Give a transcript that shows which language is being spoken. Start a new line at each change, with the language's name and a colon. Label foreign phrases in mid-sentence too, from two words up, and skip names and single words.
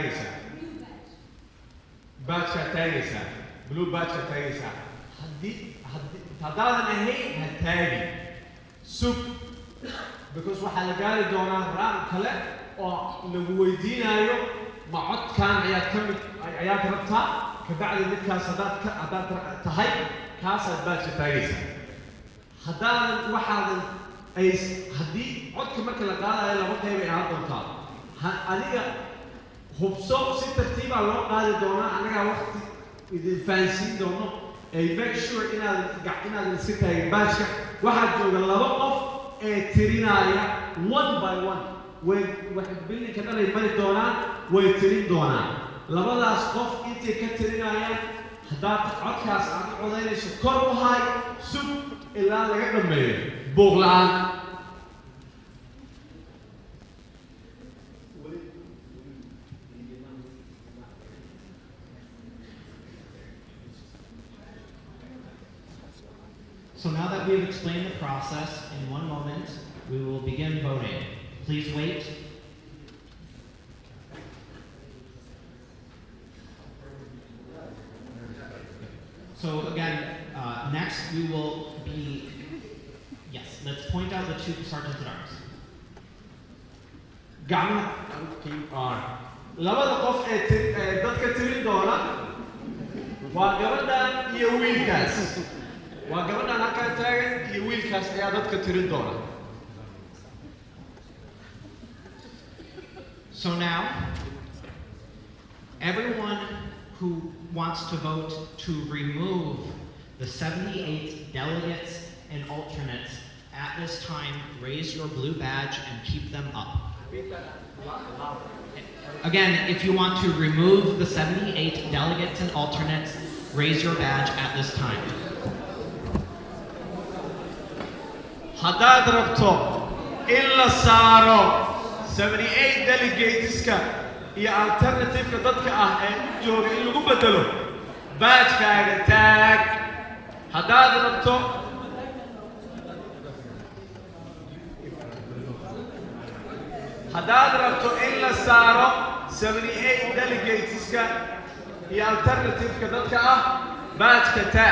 Somali: taagaysaa blue baajkaad taagaysaa haddaadan ahayn ha taagin sug because waxaa la gaari doonaa raam kale oo lagu weydiinaayo ma codkaan ayaad rabtaa kabacdi midkaas haddaad tahay kaasaad baajka taagaysaa haddii codka marka la qaadayo laba qaybay ahaan doontaa adiga hubso si tartiibaa loo qaadi doonaa annagaa waqti idin fahansiin doono
English: make sure
Somali: inaadan iska taagin baajka waxaa jooga laba qof ee tirinaya
English: one by one
Somali: waxay bilinka dhalay mari doonaan way tirin doonaan labadaas qof intay ka tirinayaan haddaad codkaas aad u codaynayso kor u hay sug ilaa laga dhammeeyo buuq la'aan.
English: So now that we've explained the process, in one moment, we will begin voting. Please wait. So again, next we will be, yes, let's point out the two sergeants at arms.
Somali: gacmaha labada qof ee dadka tirin doona waa gabadhan iyo wiilkaas. waa gabadhan halkan taagan iyo wiilkaas ayaa dadka tirin doona.
English: So now, everyone who wants to vote to remove the 78 delegates and alternates at this time, raise your blue badge and keep them up. Again, if you want to remove the 78 delegates and alternates, raise your badge at this time.
Somali: haddaad rabto in la saaro 78 delegateska iyo alternative-ka dadka ah ee jooga in lagu bedelo baajkaaga taag. haddaad rabto in la saaro 78 delegateska iyo alternative-ka dadka ah baajka taag.